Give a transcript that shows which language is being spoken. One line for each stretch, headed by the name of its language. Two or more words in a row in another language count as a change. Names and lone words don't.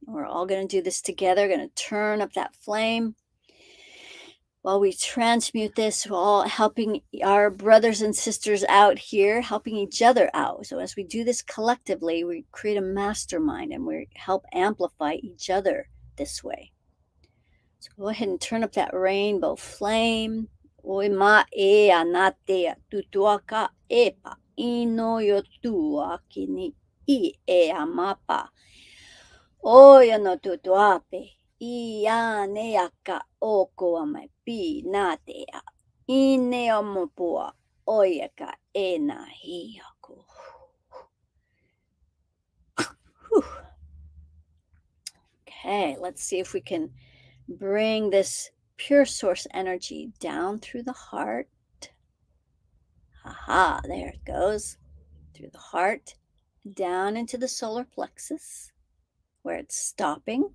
English: We're all going to do this together. Going to turn up that flame while we transmute this. We're all helping our brothers and sisters out here, helping each other out. So as we do this collectively, we create a mastermind and we help amplify each other this way. So go ahead and turn up that rainbow flame. Oi ma e anate tutuaka epa ino yotua kini I e amapa. Oya no tutuape. Ia neaka oko ame pi natea. Ine omopua. Oya ka e na hiako. Okay, let's see if we can bring this pure source energy down through the heart. Aha, there it goes. Through the heart, down into the solar plexus, where it's stopping.